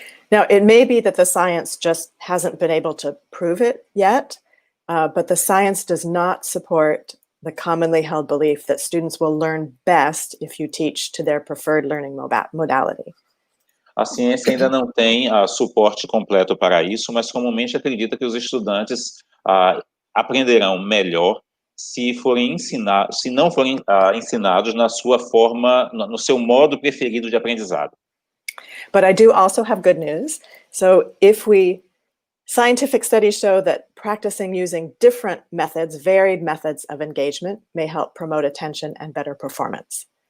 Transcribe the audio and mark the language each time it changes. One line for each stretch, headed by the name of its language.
English: Now, it may be that the science just hasn't been able to prove it yet, but the science does not support the commonly held belief that students will learn best if you teach to their preferred learning modality.
Portuguese: A ciência ainda não tem suporte completo para isso, mas comumente acredita que os estudantes aprenderão melhor se não forem ensinados na sua forma, no seu modo preferido de aprendizado.
English: But I do also have good news. So scientific studies show that practicing using different methods, varied methods of engagement may help promote attention and better performance.